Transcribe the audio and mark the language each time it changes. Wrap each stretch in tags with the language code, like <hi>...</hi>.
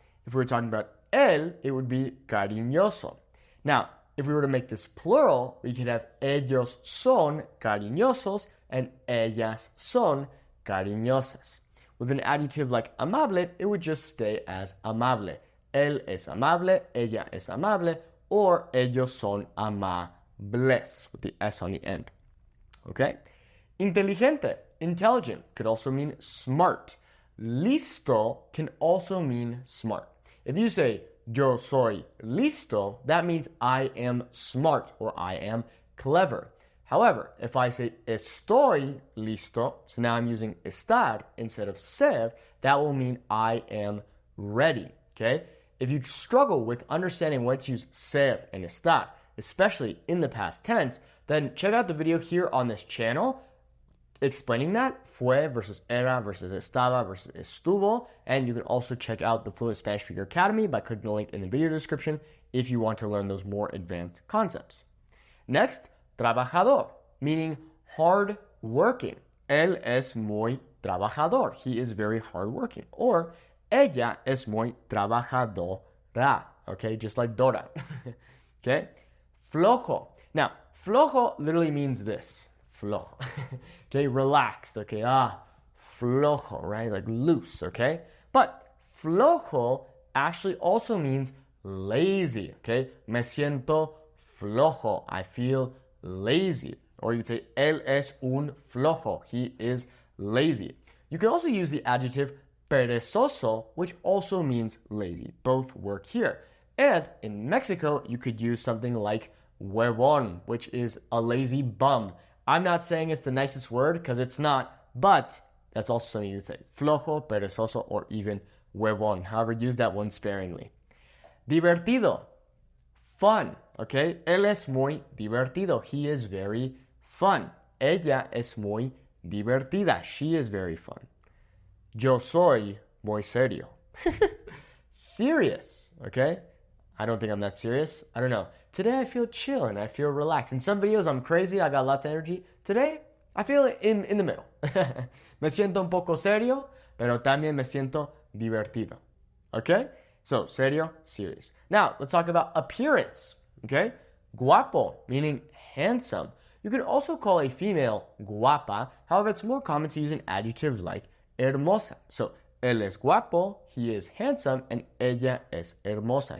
<en>If we were talking about él, it would be cariñoso. Now, if we were to make this plural, we could have</en> <es>ellos son cariñosos</es> <en>and</en> <es>ellas son cariñosas.</es> <en>With an adjective like amable, it would just stay as amable.</en> <es>Él es amable, ella es amable, or ellos son amables,</es> <en>with the S on the end. Okay? Inteligente, intelligent, could also mean smart. Listo can also mean smart. If you say,</en> <es>yo soy listo,</es> <en>that means I am smart or I am clever. However, if I say</en> <es>estoy listo,</es> <en>so now I'm using estar instead of ser, that will mean I am ready. Okay? If you struggle with understanding when to use ser and estar, especially in the past tense, then check out the video here on this channel explaining that, fue versus era versus estaba versus estuvo, and you can also check out the Fluent Spanish Speaker Academy by clicking the link in the video description if you want to learn those more advanced concepts. Next, trabajador, meaning hard working.</en> <es>Él es muy trabajador.</es> <en>He is very hard working.</en> <es>Or ella es muy trabajadora.</es> <en>Okay, just like Dora. Okay, flojo. Now, flojo literally means this. Flojo. Okay, relaxed. Okay, flojo, right? Like loose. Okay, but flojo actually also means lazy. Okay,</en> <es>me siento flojo.</es> <en>I feel lazy. Or you could say,</en> <es>él es un flojo.</es> <en>He is lazy. You can also use the adjective perezoso, which also means lazy. Both work here. And in Mexico, you could use something like huevón, which is a lazy bum. I'm not saying it's the nicest word because it's not, but that's also something you would say. Flojo, perezoso, or even huevón. However, use that one sparingly.</en> <es>Divertido, fun, okay? Él es muy divertido.</es> <en>He is very fun.</en> <es>Ella es muy divertida.</es> <en>She is very fun.</en> <es>Yo soy muy serio. Serious, okay?</es> <en>I don't think I'm that serious. I don't know. Today I feel chill and I feel relaxed. In some videos I'm crazy, I got lots of energy. Today I feel in the middle.</en> <es>Me siento un poco serio, pero también me siento divertido.</es> <en>Okay? So, serio, serious. Now, let's talk about appearance. Okay? Guapo, meaning handsome. You can also call a female guapa. However, it's more common to use an adjective like hermosa.</en> <es>So, él es guapo,</es> <en>he is handsome,</en> <es>and ella es hermosa.</es>